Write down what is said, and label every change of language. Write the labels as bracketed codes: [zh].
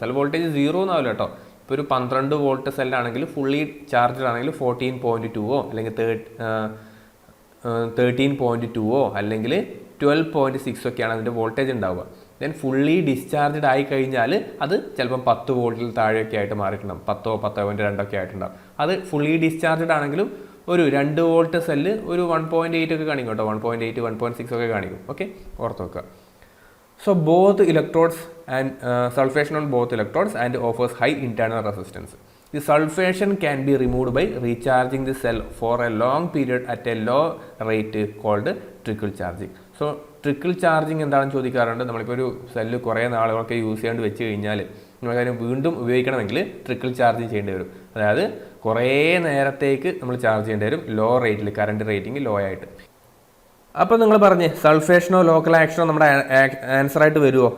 [ml] Cell voltage 0 എന്നാവില്ല കേട്ടോ. ഇപ്പോൾ ഒരു 12 വോൾട്ട് സെല്ലാണെങ്കിൽ ഫുള്ളി ചാർജഡ് ആണെങ്കിൽ 14.2 അല്ലെങ്കിൽ 13.2 അല്ലെങ്കിൽ 12.6 ഒക്കെയാണ് അതിൻ്റെ വോൾട്ടേജ് ഉണ്ടാവുക. ദെൻ ഫുള്ളി ഡിസ്ചാർജഡ് ആയി കഴിഞ്ഞാൽ അത് ചിലപ്പം 10 വോൾട്ടിൽ താഴെയൊക്കെ ആയിട്ട് മാറിയിട്ടുണ്ടാകും. 10.2 ഒക്കെ ആയിട്ടുണ്ടാകും. അത് ഫുള്ളി ഡിസ്ചാർജഡ് ആണെങ്കിലും ഒരു 2 വോൾട്ട് സെല്ല് ഒരു 1.8 ഒക്കെ കാണിക്കും കേട്ടോ. 1.8, 1.6 ഒക്കെ കാണിക്കും. ഓക്കെ, ഓർത്ത് വെക്കുക. [en] So both electrodes and sulfation on both electrodes and offers high internal resistance. The sulfation can be removed by recharging the cell for a long period at a low rate called trickle charging. [ml] So trickle charging എന്താണെന്ന് ചോദിക്കാറുണ്ട്. നമ്മളിപ്പോൾ ഒരു cell കുറേ നാളുകളൊക്കെ use ചെയ്യാണ്ട് വെച്ച് കഴിഞ്ഞാൽ നമുക്കതിന് വീണ്ടും ഉപയോഗിക്കണമെങ്കിൽ ട്രിക്കിൾ ചാർജിങ് ചെയ്യേണ്ടി വരും. അതായത് കുറേ നേരത്തേക്ക് നമ്മൾ ചാർജ് ചെയ്യേണ്ടി വരും, ലോ റേറ്റിൽ, കറണ്ട് റേറ്റിംഗ് ലോ ആയിട്ട്. അപ്പോൾ നിങ്ങൾ പറഞ്ഞ് സൾഫേഷനോ ലോക്കൽ ആക്ഷനോ നമ്മുടെ ആൻസറായിട്ട് വരുമോ?